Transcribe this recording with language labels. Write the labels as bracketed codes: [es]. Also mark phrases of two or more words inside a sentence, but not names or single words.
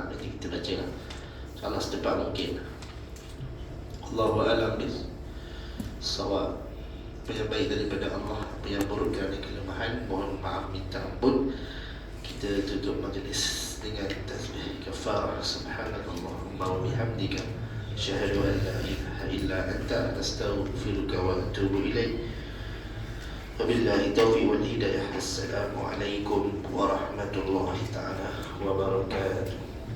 [ms] Nanti kita baca lah, InsyaAllah secepat mungkin. [ar] الله أعلم بالصواب. [ms] Apa yang baik daripada Allah, apa yang buruk kerana kelemahan, mohon maaf, minta ampun. Kita tutup majlis dengan tasbih kafarah. [ar] سبحانك اللهم وبحمدك أشهد أن لا إله إلا أنت أستغفرك وأتوب إليك. وبالله التوفيق والهداية. السلام عليكم ورحمة الله تعالى وبركاته.